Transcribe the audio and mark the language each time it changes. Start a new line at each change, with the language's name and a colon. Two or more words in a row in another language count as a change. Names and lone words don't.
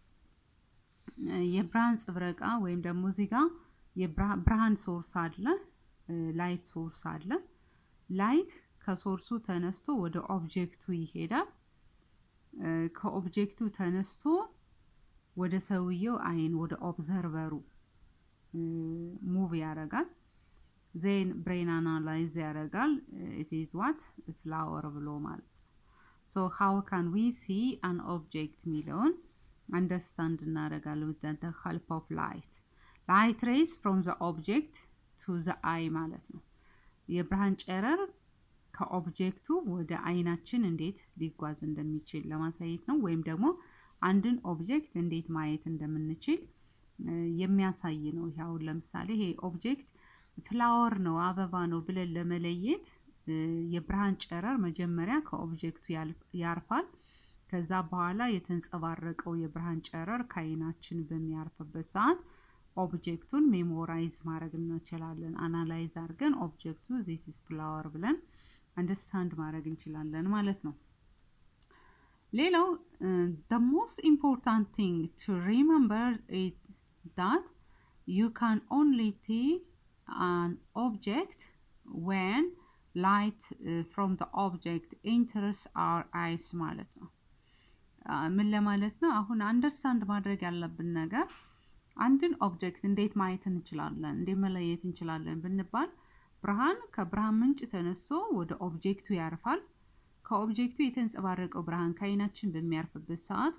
Amharic: የብርሃን ጽብረቃ ወይም ደግሞ እዚህ ጋር የብርሃን ሶርስ አለ
English: light source
Amharic: አለ ላይት ከሶርሱ ተነስቶ ወደ ኦብጀክቱ ይሄዳል ከኦብጀክቱ ተነስቶ ወደ ሰውየው አይን ወደ ኦብዘርቨሩ ሙቭ ያደርጋል
English: then brain analyze ያደርጋል it is what flower
Amharic: ብሎ ማለት
English: so how can we see an object ሚለውን understand እናደርጋለን with the help of light rays from the object to the eye
Amharic: ማለት ነው የብርሃን ጨረር ከኦብጀክቱ ወደ አይናችን እንዴት ሊጓዝ እንደሚችል ለማሳየት ነው ወይም ደግሞ አንድን ኦብጀክት እንዴት ማየት እንደምንችል የሚያሳይ ነው ያው ለምሳሌ ይሄ ኦብጀክት ፍላወር ነው አበባ ነው ብለን ለመለየት የብርሃን ጨረር መጀመሪያ ከኦብጀክቱ ያርፋል ከዛ በኋላ የተንጸባረቀው የብርሃን ጨረር ከአይናችን በሚያርፍበት ሰዓት ኦብጀክቱን ሜሞራይዝ ማድረግ እንችላለን አናላይዝ አድርገን ኦብጀክቱ
English: this is flower
Amharic: ብለን አንደርስታንድ ማድረግ እንችላለን ማለት ነው
English: ሌላው the most important thing to remember is that you can only see an object when light from the object enters our eyes ማለት
Amharic: ነው ምን ለማለት ነው አሁን አንደርስታንድ ማድረግ ያለብን ነገር አንድን ኦብጀክት እንዴት ማየት እንችላለን እንዴት መለየት እንችላለን ብንባል ብርሃን ከብርሃን ምንጭ ተነስቶ ወደ ኦብጀክቱ ያርፋል ከኦብጀክቱ የተንጸባረቀው ብርሃን ከአይናችን በሚያርፍበት ሰዓት